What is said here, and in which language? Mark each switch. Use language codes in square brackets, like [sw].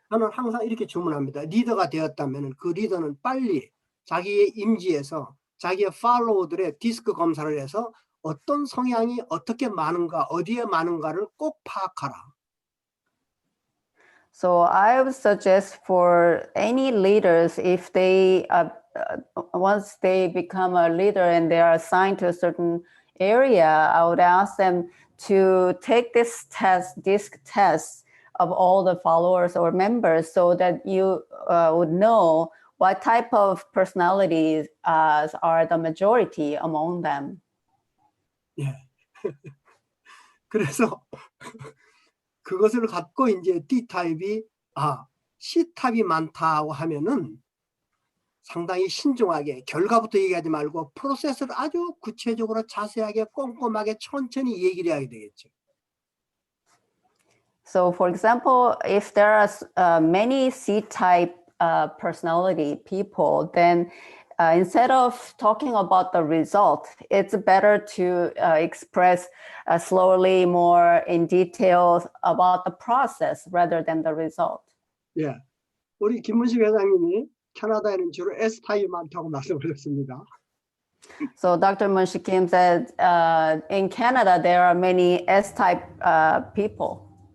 [ko] 저는 항상 이렇게 주문합니다. 리더가 되었다면 그 리더는 빨리 자기의 임지에서 자기의 팔로워들의 디스크 검사를 해서 어떤 성향이 어떻게 많은가, 어디에 많은가를 꼭 파악하라. [en] So I would suggest for any leaders, if they once they become a leader and they are assigned to a certain area, I would ask them to take this DISC test of all the followers or members, so that you would know what type of personalities are the majority among them. [ko] 예. 그래서 그것을 갖고 이제 D타입이 C타입이 많다고 하면은 상당히 신중하게 결과부터 얘기하지 말고 프로세스를 아주 구체적으로 자세하게 꼼꼼하게 천천히 얘기를 해야 되겠죠. [en] So for example, if there are many C-type personality people, then instead of talking about the result, it's better to express slowly more in details about the process rather than the result. [ko] 예, 우리 김문식 회장님이 캐나다에는 주로 S타입이 많다고 말씀하셨습니다. [en] So Dr. Munshi Kim said in Canada there are many S-type people.